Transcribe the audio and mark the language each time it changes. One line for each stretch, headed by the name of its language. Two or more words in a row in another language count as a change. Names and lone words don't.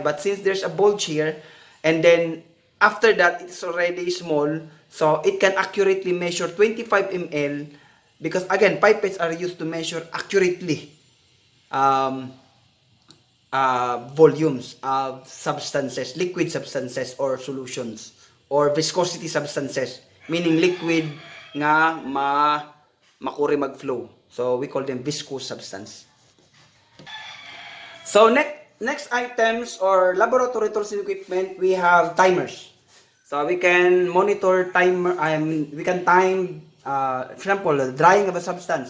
English: But since there's a bulge here, and then after that it's already small, so it can accurately measure 25 ml. Because again, pipettes are used to measure accurately volumes of substances, liquid substances or solutions, or viscosity substances, meaning liquid
Waray: nga makuri mag-flow.
English: So we call them viscous substance. So next items or laboratory tools and equipment, we have timers. So we can monitor timer. We can time, for example, the drying of a substance.